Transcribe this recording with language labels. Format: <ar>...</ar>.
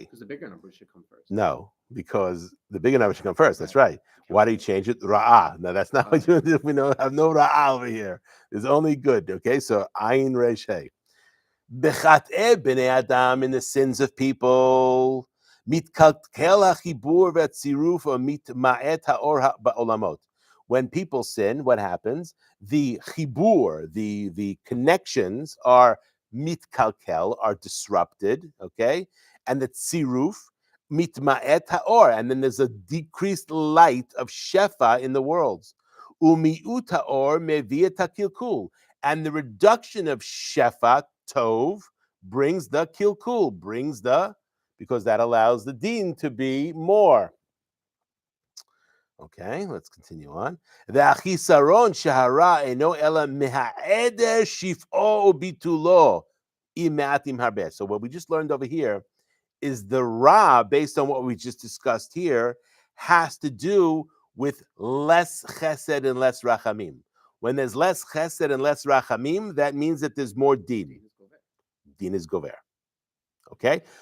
<en>Because the bigger number should come first. No, because the bigger number should come first. That's right. Why do you change it? Ra'ah. No, that's not what you do. We have no ra'ah over here. There's only good. Okay, so Ayin Resh Hey. Bechat'eh b'nei adam, in the sins of people.</en> <he>מתקלקל החיבור והצירוף ומתמעט האור בעולמות.</he> <en>When people sin, what happens? The chibur, the connections are mitkalkel, are disrupted, okay? And the tziruf, mitma'et ha'or, and then there's a decreased light of shefa in the worlds.</en> <he>Umi'ut ha'or mevi'et ha'kilkul,</he> <en>and the reduction of shefa, tov, brings the kilkul, because that allows the din to be more. Okay, let's continue on.</en> <he>והחיסרון שהרע אינו אלא מהעדר שפעו וביטולו אם מעט אם הרבה.</he> <en>So what we just learned over here is the ra, based on what we just discussed here, has to do with less chesed and less rachamim. When there's less chesed and less rachamim, that means that there's more din. Din is gover. Okay?</en>